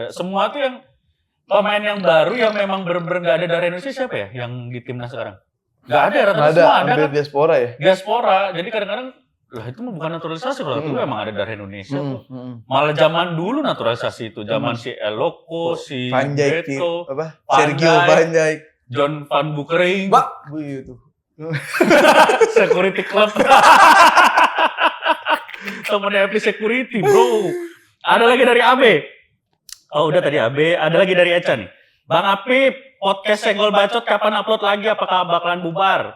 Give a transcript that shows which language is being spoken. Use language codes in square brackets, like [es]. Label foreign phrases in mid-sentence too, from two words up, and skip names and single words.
[id] Semua tuh yang pemain yang baru yang memang bener-bener gak ada dari Indonesia siapa ya yang di timnas sekarang? Gak ada, rata-rata Nggak ada, semua ada hampir kan diaspora ya. diaspora. Jadi kadang-kadang lah itu mah bukan naturalisasi loh, itu memang ada dari Indonesia tuh. Malah zaman dulu naturalisasi itu, zaman si Eloko, si Van Dijk, Beto, apa? Van Sergio Dijk, Van Dijk. John Van Boekering, Begitu. Security Club. Temennya FP Security, bro. Ada lagi dari AB. Oh udah tadi AB, ada lagi dari Eca nih. Bang Apip, podcast Senggol Bacot kapan upload lagi? Apakah bakalan bubar?